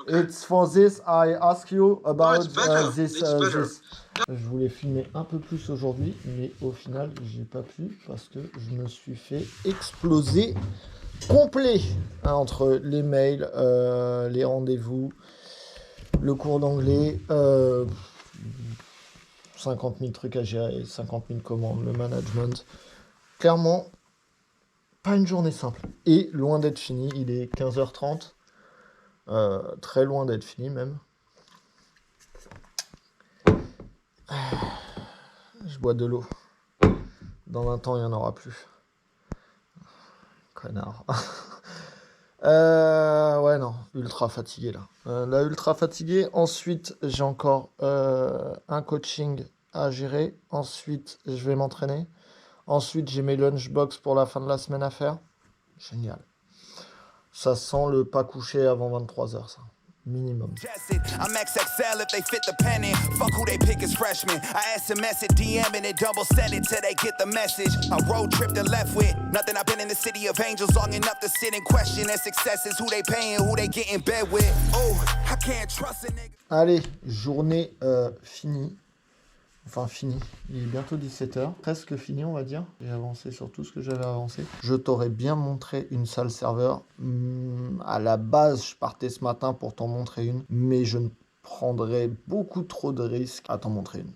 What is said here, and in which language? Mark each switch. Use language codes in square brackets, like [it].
[en] It's for this I ask you about it's better. this. It's better. [fr] Je voulais filmer un peu plus aujourd'hui, mais au final, j'ai pas pu parce que je me suis fait exploser complet entre les mails, les rendez-vous, le cours d'anglais, 50 000 trucs à gérer, 50 000 commandes, le management. Clairement, pas une journée simple. Et loin d'être fini, il est 15h30. Très loin d'être fini même. Je bois de l'eau. Dans 20 ans, il n'y en aura plus. Connard. Ouais, non, ultra fatigué là. Là, ultra fatigué. Ensuite, j'ai encore un coaching à gérer. Ensuite, je vais m'entraîner. Ensuite, j'ai mes lunchbox pour la fin de la semaine à faire. Génial. Ça sent le pas couché avant 23h, ça. Minimum. [en] I'm XXL if they fit the pen in. Fuck who they pick as freshmen. I SMS it, DM and it double send it till they get the message. I road tripped and left with nothing. I've been in the city of angels long enough to sit and question their successes. Who they paying, who they get in bed with. Oh, I can't trust a nigga. [fr] Allez, journée finie. Enfin fini, il est bientôt 17h, presque fini on va dire. J'ai avancé sur tout ce que j'avais avancé. Je t'aurais bien montré une salle serveur. À la base, je partais ce matin pour t'en montrer une, mais je ne prendrais beaucoup trop de risques à t'en montrer une.